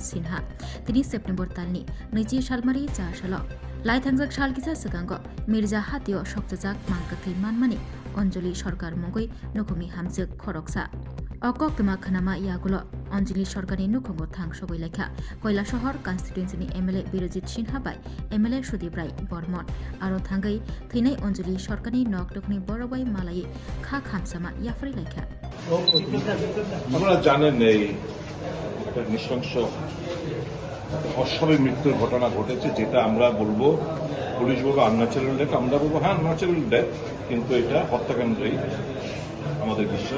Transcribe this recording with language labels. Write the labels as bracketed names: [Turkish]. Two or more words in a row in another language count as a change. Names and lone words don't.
[Kok Borok] सिन्हा तिनि सेप्टेम्बर तालनि 20 सालमारि जासाल लाइथांजाक सालकिसा सिगांग मिर्जा हातियो सक्तजाक मांगकथै मानमानि अंजलि सरकार मंगै नुखुमनि हामजोक खरकसा अकक्तमा खनामा यागुलो अंजलि सरकारनि नुखुंगो थां सगैलायखा কৈলাসহর कन्स्टिट्युएन्सिनि एमएलए बिरजित सिन्हा बाय एमएलए सुदीप राय बर्मन आरो थांगै थैनाय अंजलि सरकारनि नकटकनि बरबाय मालायै खा खामसामा याफ्रायलायखा [Bangla] আপনারা জানেন এই একটা নৃশংস অস্বাভাবিক মৃত্যুর ঘটনা ঘটেছে, যেটা আমরা বলবো পুলিশ বলবো [English] unnatural death, [Bangla] আমরা বলবো হ্যাঁ [English] natural death, [Bangla] কিন্তু এটা হত্যাকাণ্ডই আমাদের বিশ্বাস।